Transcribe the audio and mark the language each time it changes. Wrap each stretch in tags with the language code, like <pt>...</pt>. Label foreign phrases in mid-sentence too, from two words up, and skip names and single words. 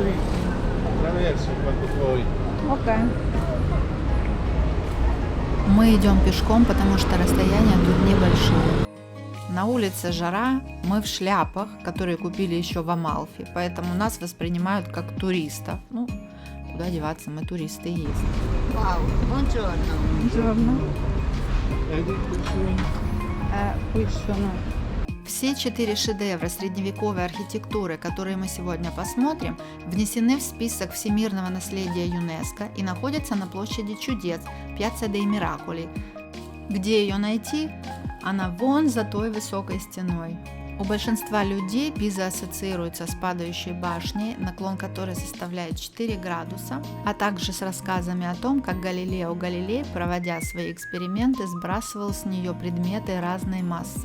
<ru>Окей. Мы идем пешком, потому что расстояния тут небольшие. На улице жара, мы в шляпах, которые купили еще в Амалфи, поэтому нас воспринимают как туристов. Ну, куда деваться, мы туристы и есть.</ru> <it>Wow, buongiorno. Buongiorno. Qui sono.</it> <ru>Все 4 шедевра средневековой архитектуры, которые мы сегодня посмотрим, внесены в список всемирного наследия ЮНЕСКО и находятся на площади чудес Пьяцца дей Мираколи. Где ее найти? Она вон за той высокой стеной. У большинства людей Пиза ассоциируется с падающей башней, наклон которой составляет 4 градуса, а также с рассказами о том, как Галилео Галилей, проводя свои эксперименты, сбрасывал с нее предметы разной массы.</ru>